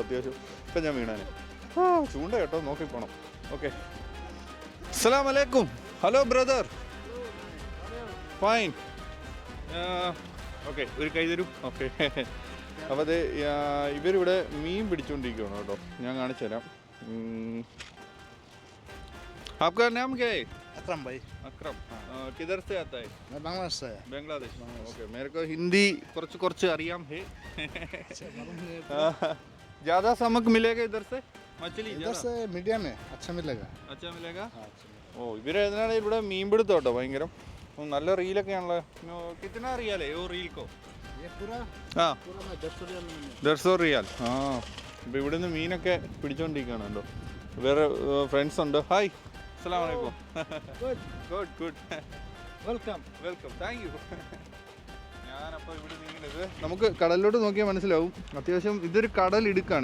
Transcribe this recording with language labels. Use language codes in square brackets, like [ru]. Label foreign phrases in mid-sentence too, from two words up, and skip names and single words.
[ml] അത്യാവശ്യം ഇപ്പം ഞാൻ വീണാനെ. ചൂണ്ട കേട്ടോ, നോക്കിപ്പോണം. [en] ഓക്കെ, [ar] السلام عليكم. [en] hello brother, fine. [ml] ഓക്കെ, ഒരു കൈ തരൂ. ഓക്കെ, അപ്പോൾ അത് ഇവരിവിടെ മീൻ പിടിച്ചുകൊണ്ടിരിക്കുകയാണ് കേട്ടോ. ഞാൻ കാണിച്ചു തരാം. [hi] आपका नाम क्या है? अकरम भाई। अकरम, किधर से आता है? मैं बांग्लादेश से है। बांग्लादेश। ओके, मेरे को हिंदी कुछ അറിയാം है। ज़्यादा समक मिलेगा इधर से? मछली इधर से मीडियम है, अच्छा मिलेगा। अच्छा मिलेगा? [ml] ഓ ഇവര് ഇതിനാണ് ഇവിടെ മീൻ പിടുത്തം കേട്ടോ ഭയങ്കരം. നല്ല റീലൊക്കെയാണല്ലോ. [hi] कितना रियाल है वो रील को? ये पूरा हाँ पूरा में 150 रियाल में। [ml] 150 റിയാൽ. ആ ഇപ്പോൾ ഇവിടുന്ന് മീനൊക്കെ പിടിച്ചോണ്ടിരിക്കുകയാണ് കേട്ടോ. വേറെ ഫ്രണ്ട്സ് ഉണ്ട്. ഹായ്, [ar] السلام عليكم. [en] good good, welcome welcome, thank you. [ml] ഞാനപ്പോൾ ഇവിടെ നീങ്ങുന്നത് നമുക്ക് കടലിലോട്ട് നോക്കിയാൽ മനസ്സിലാവും. അത്യാവശ്യം ഇതൊരു കടലിടുക്കാണ്.